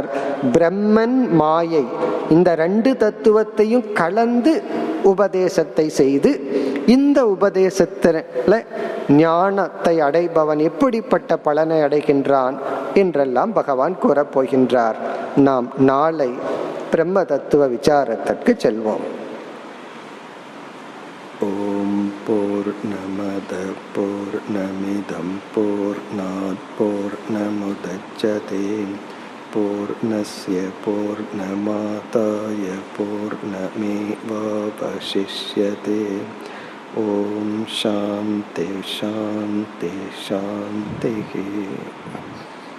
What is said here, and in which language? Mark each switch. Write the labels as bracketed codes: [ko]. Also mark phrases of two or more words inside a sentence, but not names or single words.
[ta] பிரம்மன் மாயை இந்த 2 தத்துவத்தையும் கலந்து உபதேசத்தை செய்து இந்த உபதேசத்துல ஞானத்தை அடைபவன் எப்படிப்பட்ட பலனை அடைகின்றான் என்றெல்லாம் பகவான் கூறப் போகின்றார். நாம் நாளை பிரம்ம தத்துவ விசாரத்திற்கு செல்வோம். [sa] ओम् पूर्णमद पूर्णमिदम् पूर्णात् पूर्णमुदच्यते पूर्णस्य पूर्णमादाय पूर्णमेवावशिष्यते. ओम् शान्ति शान्ति शान्ति.